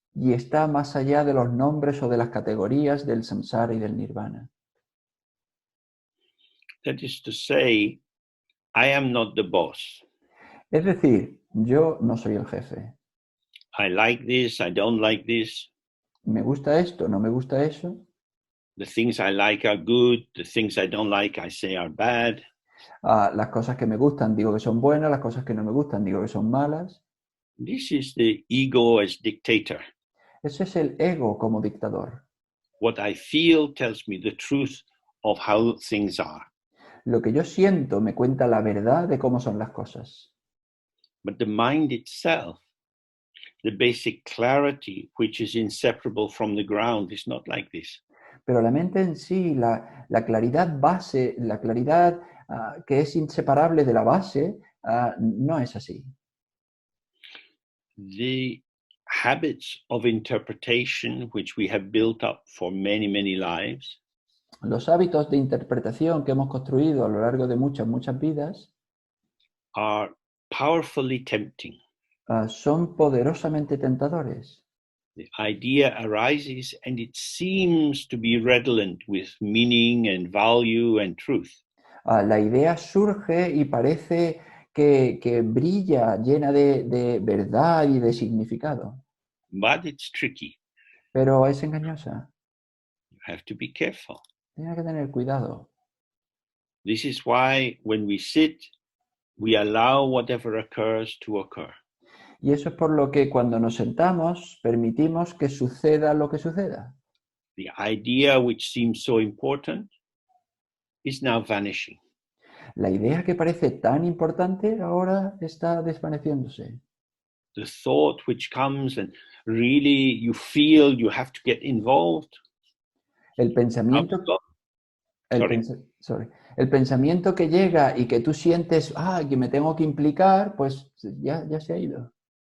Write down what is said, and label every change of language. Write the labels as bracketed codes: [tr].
[es] Y está más allá de los nombres o de las categorías del samsara y del nirvana. [en] That is to say, I am not the boss. [es] Es decir, yo no soy el jefe. [en] I like this, I don't like this. [es] ¿Me gusta esto? ¿No me gusta eso? [en] The things I like are good, the things I don't like I say are bad. [es] Las cosas que me gustan digo que son buenas, las cosas que no me gustan digo que son malas. [en] This is the ego as dictator. [es] Ese es el ego como dictador. [en] What I feel tells me the truth of how things are. [es] Lo que yo siento me cuenta la verdad de cómo son las cosas. [en] But the mind itself, the basic clarity which is inseparable from the ground, is not like this. [es] Pero la mente en sí, la claridad base, la claridad que es inseparable de la base, no es así. [en] The habits of interpretation which we have built up for many, many lives [es] Los hábitos de interpretación que hemos construido a lo largo de muchas vidas [en] are powerfully tempting. [es] Son poderosamente tentadores. [en] The idea arises and it seems to be redolent with meaning and value and truth. [es] La idea surge y parece que brilla llena de verdad y de significado. [en] But it's tricky. [es] Pero es engañosa. [en] You have to be careful. [es] Tiene que tener cuidado. [en] This is why when we sit, we allow whatever occurs to occur. [es] Y eso es por lo que cuando nos sentamos permitimos que suceda lo que suceda. [en] The idea which seems so important is now vanishing. [es] La idea que parece tan importante ahora está desvaneciéndose. [en] The thought which comes and really you feel you have to get involved. [es] El pensamiento, el pensamiento que llega y que tú sientes, que me tengo que implicar, pues ya se ha ido.